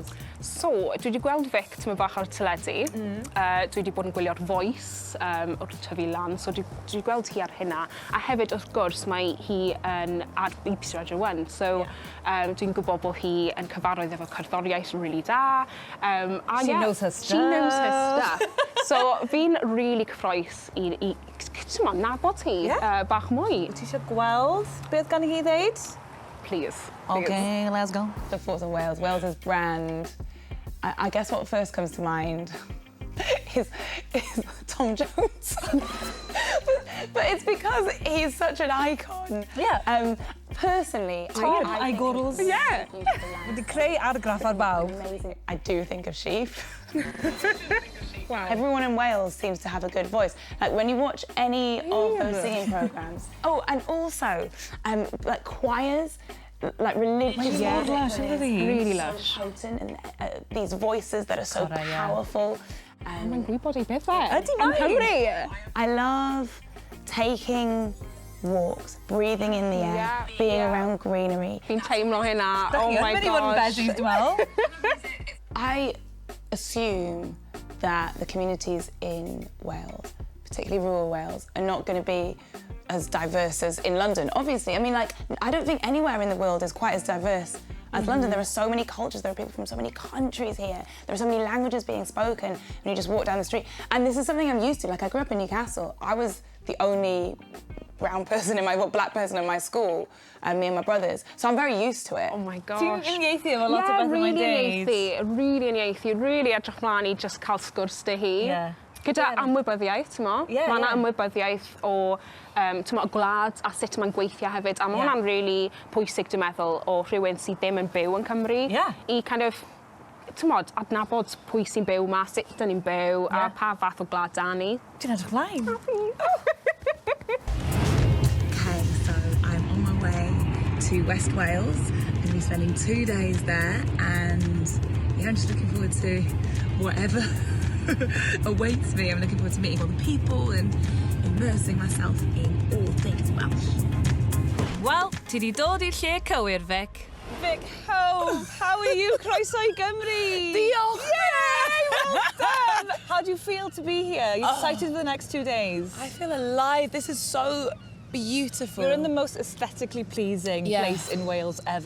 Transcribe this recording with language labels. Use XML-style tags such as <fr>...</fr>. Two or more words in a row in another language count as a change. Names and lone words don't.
<cy>So, dwi wedi gweld Vic tyma bach ar y teledu. Dwi wedi bod yn gwylio'r Voice wrth tyfu lan, so dwi wedi gweld hi ar hynna. A hefyd, wrth gwrs, mae hi ar BBC Radio 1. So, dwi'n gwybod bod hi yn cyfarwydd efo cerddoriaeth really da.</cy> <en>She knows her stuff. She knows her stuff.</en> <cy>So, fi'n really cyffroes I nabod hi bach mwy. Ti eisiau gweld beth gan hi ddeud?</cy> <en>Please. Okay, let's go. The Force of Wales, Wales's brand. I guess what first comes to mind is Tom Jones. but it's because he's such an icon. Yeah. Personally, Tom Igorls. Yeah.</en> <cy>Wedi creu argraff ar bawb.</cy> <en>Amazing. I do think of sheep. Wow. Everyone in Wales seems to have a good voice. Like when you watch any of those singing programmes. Oh, and also, like choirs, like religious. Yeah, lush, really lush. So potent, and these voices that are so powerful.</en> <cy>Mae'n gwybod ei bethau. Ydy mae.</cy> <en>I love taking walks, breathing in the air, being around greenery.</en> <cy>Fi'n teimlo hynna.</cy> <en>Oh my gosh. I assume that the communities in Wales, particularly rural Wales, are not going to be as diverse as in London. Obviously, I mean, like, I don't think anywhere in the world is quite as diverse as London. There are so many cultures, there are people from so many countries here, there are so many languages being spoken, and you just walk down the street. And this is something I'm used to. Like, I grew up in Newcastle. I was the only brown person black person in my school, me and my brothers. So I'm very used to it. Oh my gosh.</en> <cy>Ti'n uniaethu efo lot o beth yn mae'n deud? Really uniaethu, really edrych mlaen I just cael sgwrs dy hi. Gyda ymwybyddiaeth, ti'n mo? Mae yna ymwybyddiaeth o gwlad a sut mae'n gweithio hefyd. A mae hwnna'n really pwysig, dwi'n meddwl, o rhywun sydd ddim yn byw yn Cymru. I kind of, ti'n modd, adnabod pwy sy'n byw ma, sut dyn ni'n byw, a pa fath o gwlad da ni. Ti'n edrych mlaen?</cy> <en>Okay, so I'm on my way to West Wales. I'm going to be spending 2 days there, and yeah, I'm just looking forward to whatever awaits me. I'm looking forward to meeting all the people and immersing myself in all things Welsh.</en> <cy>Wel, ti di dod i'r lle cywir, Vic.</cy> <en>Vic Hope, how are you?</en> <cy>Croeso I Gymru! Diolch!</cy> <en>Yay! Well How do you feel to be here? Are you excited for the next 2 days? I feel alive. This is so beautiful. You're in the most aesthetically pleasing place in Wales ever.</en>